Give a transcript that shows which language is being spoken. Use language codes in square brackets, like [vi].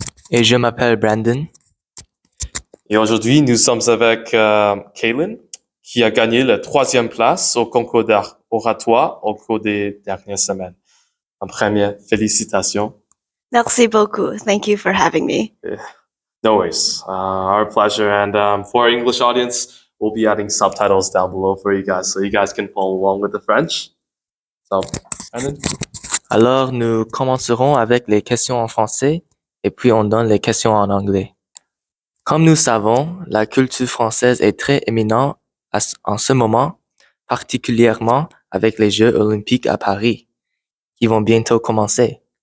[fr] Et je m'appelle Brandon. et aujourd'hui nous sommes avec Cailyn qui a gagné la 3e place au concours d'oratoire au cours des dernières semaines. En première, félicitations. Merci beaucoup. [en] Thank you for having me. No worries, our pleasure. And for our English audience, we'll be adding subtitles down below for you guys so you guys can follow along with the French. So, Brandon? [fr] Alors, nous commencerons avec les questions en français et puis on donne les questions en anglais. Comme nous savons, la culture française est très éminente en ce moment, particulièrement avec les Jeux olympiques à Paris, qui vont bientôt commencer.